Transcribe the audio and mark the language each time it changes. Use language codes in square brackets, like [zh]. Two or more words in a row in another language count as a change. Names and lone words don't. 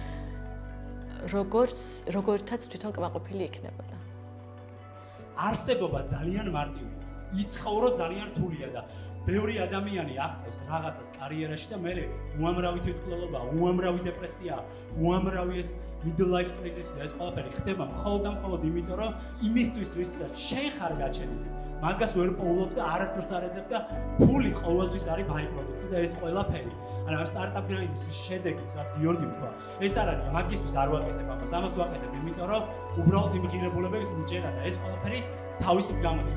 [ka] როგორთაც თვითონ კმაყოფილი იქნებოდა. არსებობა ძალიან მარტივია. იცხოვრო ძალიან რთულია და ბევრი ადამიანი აღწევს რაღაცას კარიერაში და მე უამრავი თვითმკვლელობა, უამრავი დეპრესია, უამრავი ეს [en] middle life crisis [ka] და ეს ყველაფერი ხდება მხოლოდ და მხოლოდ იმიტომ, რომ იმისთვის რისაც შენ ხარ გაჩენილი, მაგას ვერ პოულობ და არასდროს არ ეძებ და ფული ყოველთვის არის ბაი-პროდუქტი და ეს ყველაფერი. ანუ ამ სტარტაპ გრაინდის შედეგიც, რაც გიორგი თქვა, ეს არ არის, მაგისთვის არ ვაკეთებ ამას, ამას ვაკეთებ იმიტომ, რომ უბრალოდ იმ ღირებულებების მჯერა და ეს ყველაფერი თავისით გამოდის.